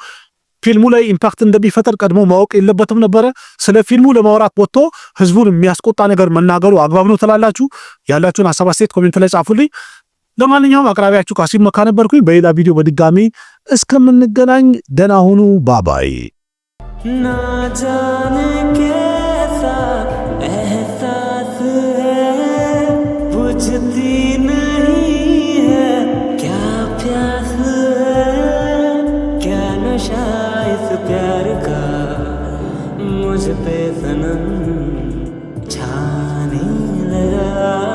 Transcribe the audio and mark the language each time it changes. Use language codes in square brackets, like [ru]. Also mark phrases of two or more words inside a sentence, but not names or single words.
[am] ፊልሙ ላይ ኢምፓክት እንደሚፈጠር ቀድሞ ማወቅ የለበትም ነበረ? ስለ ፊልሙ ለማውራት ወጥቶ ህዝቡን የሚያስቆጣ ነገር መናገሩ አግባብ ነው ትላላችሁ? ያላችሁን ሐሳብ አስተያየት ኮሜንት ላይ ጻፉልኝ። ለማንኛውም አቅራቢያችሁ ቃሲም መካ ነበርኩኝ። በሌላ ቪዲዮ በድጋሚ እስከምንገናኝ ደህና ሁኑ። ባባይ [hi] ना जाने कैसा एहसास है, बुझती नहीं है क्या प्यास है, क्या नशा इस प्यार का मुझ पे सनम छाने लगा।